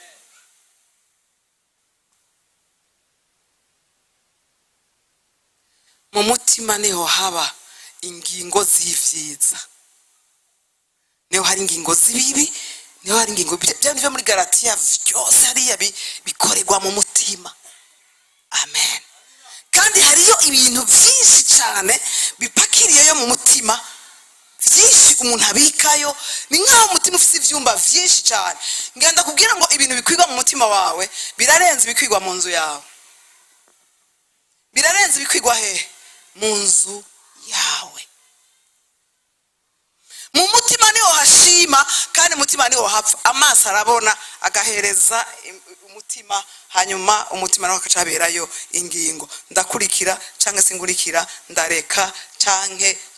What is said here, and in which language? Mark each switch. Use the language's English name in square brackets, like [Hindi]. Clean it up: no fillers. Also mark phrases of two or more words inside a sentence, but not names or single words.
[Rundi] Mu mutima niho haba ingingo z'ivyiza, niho hari ingingo z'ibibi, niho hari ingingo bya niva muri Galatiya byose hariya bikorerwa mu mutima. Amen. Kandi hariyo ibintu byinshi cyane bipakiriyeyo mu mutima, byinshi umuntu abikayo, ni nkaho umutima ufite ibyumba byinshi cyane. Ngenda kubwira ngo ibintu bikwigwa mu mutima wawe birarenze bikwigwa mu nzu yawe. Birarenze bikwigwa he? Mu nzu yawe. Mu mutima niho hashima kandi mutima niho hapfa. Amaso arabona agahereza umutima, hanyuma umutima nawo akacaberayo ingingo. Ndakurikira canke singurikira, ndareka canke.